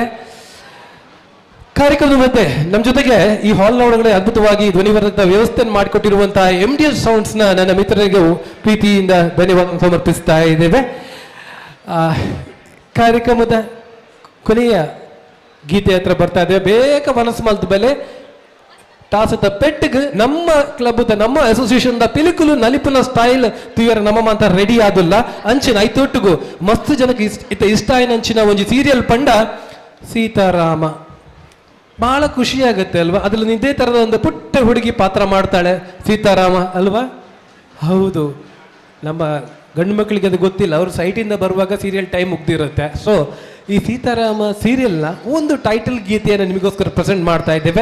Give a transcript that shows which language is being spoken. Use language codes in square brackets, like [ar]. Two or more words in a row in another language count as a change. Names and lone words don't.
[kn] ಕಾರ್ಯಕ್ರಮದ ಮತ್ತೆ ನಮ್ಮ ಜೊತೆಗೆ ಈ ಹಾಲ್ನ ಒಳಗಡೆ ಅದ್ಭುತವಾಗಿ ಧ್ವನಿವರ್ಧಕ ವ್ಯವಸ್ಥೆಯನ್ನು ಮಾಡಿಕೊಟ್ಟಿರುವಂತಹ MDS ಸೌಂಡ್ಸ್ನ ನನ್ನ ಮಿತ್ರರಿಗೂ ಪ್ರೀತಿಯಿಂದ ಧನ್ಯವಾದ ಸಮರ್ಪಿಸ್ತಾ ಇದ್ದೇವೆ. ಕಾರ್ಯಕ್ರಮದ ಕೊನೆಯ ಗೀತೆ ಹತ್ರ ಬರ್ತಾ ಇದ್ದೇವೆ. [tcy] ಬೇಗ ಮನಸ್ಸು ಮಲ್ತ ಬೆಲೆ ಟಾಸದ ಪೆಟ್ಟಿಗೆ ನಮ್ಮ ಕ್ಲಬ್ ನಮ್ಮ ಅಸೋಸಿಯೇಷನ್ ಪಿಲಿಕುಲು ನಲಿಪುನ ಸ್ಟೈಲ್ ತೀವ್ರ ನಮ್ಮ ಅಂತ ರೆಡಿ ಆದಿಲ್ಲ ಅಂಚಿನ ಐತೊಟ್ಟಿಗೂ ಮಸ್ತ್ ಜನಕ್ಕೆ ಇಷ್ಟ ಆಯ್ನಂಚಿನ ಒಂದು ಸೀರಿಯಲ್ ಪಂಡ ಸೀತಾರಾಮ. [kn] ಬಹಳ ಖುಷಿಯಾಗತ್ತೆ ಅಲ್ವಾ? ಅದ್ರಲ್ಲಿ ಇದೇ ಥರದ ಒಂದು ಪುಟ್ಟ ಹುಡುಗಿ ಪಾತ್ರ ಮಾಡ್ತಾಳೆ ಸೀತಾರಾಮ ಅಲ್ವಾ? ಹೌದು, ನಮ್ಮ ಗಂಡು ಮಕ್ಕಳಿಗೆ ಅದು ಗೊತ್ತಿಲ್ಲ. ಅವರು ಸೈಟಿಂದ ಬರುವಾಗ [en] serial time [kn] ಮುಗ್ದಿರುತ್ತೆ. ಸೊ ಈ ಸೀತಾರಾಮ ಸೀರಿಯಲ್ನ ಒಂದು ಟೈಟಲ್ ಗೀತೆಯನ್ನು ನಿಮಗೋಸ್ಕರ ಪ್ರೆಸೆಂಟ್ ಮಾಡ್ತಾ ಇದ್ದೇವೆ.